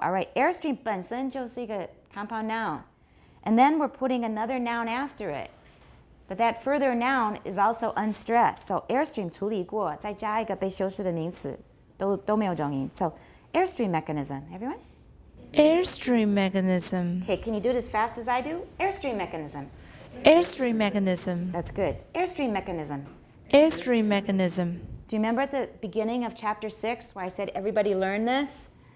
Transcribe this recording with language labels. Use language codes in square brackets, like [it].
[en] All right, airstream [zh] 本身就是一个 [en] compound noun. And then we're putting another noun after it. But that further noun is also unstressed. [zh] So airstream 处理过，再加一个被修饰的名词，都没有重音。 [en] So airstream mechanism. Everyone? Airstream mechanism. Okay, can you do it as fast as I do? Airstream mechanism. Airstream mechanism. That's good. Airstream mechanism. Airstream mechanism. Do you remember at the beginning of chapter 6 where I said everybody learn this?